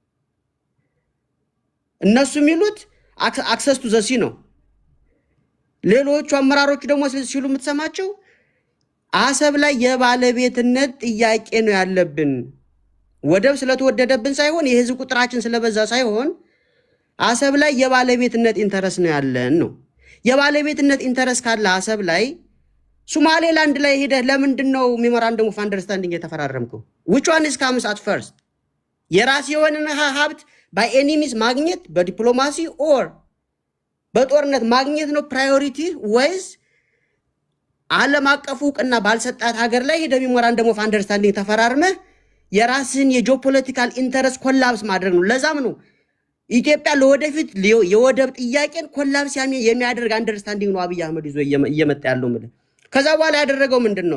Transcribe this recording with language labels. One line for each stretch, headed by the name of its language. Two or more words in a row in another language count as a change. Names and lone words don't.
Amharic: እነሱ የሚሉት
English: access to the sea
Amharic: ነው። ሌሎቹ አመራሮቹ ደግሞ ሲሉ የምትሰማቸው አሰብ ላይ የባለቤትነት ጥያቄ ነው ያለብን፣ ወደብ ስለተወደደብን ሳይሆን የህዝብ ቁጥራችን ስለበዛ ሳይሆን አሰብ ላይ የባለቤትነት ኢንተረስት ነው ያለን ነው። የባለቤትነት ኢንተረስት ካለ አሰብ ላይ ሶማሌላንድ ላይ ሄደህ ለምንድን ነው
English: memorandum of understanding
Amharic: የተፈራረምከው?
English: which one is comes at first?
Amharic: የራስ የሆነ ሀብት
English: by any means
Amharic: ማግኘት በዲፕሎማሲ ኦር በጦርነት ማግኘት ነው ፕራዮሪቲ ወይስ ዓለም አቀፉ እውቅና ባልሰጣት ሀገር ላይ ሄደህ
English: memorandum of understanding
Amharic: ተፈራርመህ የራስን የጂኦፖለቲካል
English: interest collapse
Amharic: ማድረግ ነው። ለዛም ነው ኢትዮጵያ ለወደፊት የወደብ ጥያቄን ኮላፕስ የሚያደርግ አንደርስታንዲንግ ነው አብይ አህመድ ይዞ እየመጣ ያለው ማለት። ከዛ በኋላ ያደረገው ምንድነው?